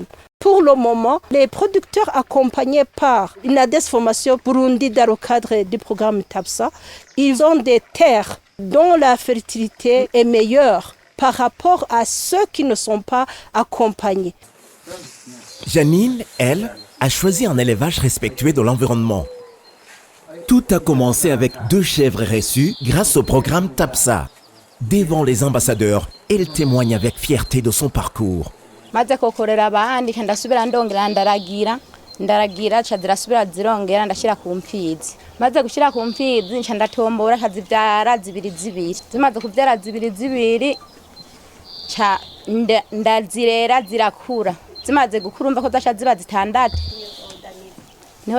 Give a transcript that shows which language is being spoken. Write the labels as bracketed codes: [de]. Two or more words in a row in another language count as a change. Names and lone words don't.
[fr] Pour le moment, les producteurs accompagnés par Inades Formation Burundi dans le cadre du programme TAPSA, ils ont des terres dont la fertilité est meilleure par rapport à ceux qui ne sont pas accompagnés. Janine, elle, a choisi un élevage respectueux de l'environnement. Tout a commencé avec 2 chèvres reçues grâce au programme TAPSA. Devant les ambassadeurs, elle témoigne avec fierté de son parcours. [rn] ndaragira chadira zirongera ndashira ku mpfizi maze gushira ku mpfizi nca ndatombora kazivyara zibiri zimaze kuvyara zibiri cha ndazirera zirakura zimaze gukura umva ko zasha ziba zitandatu niho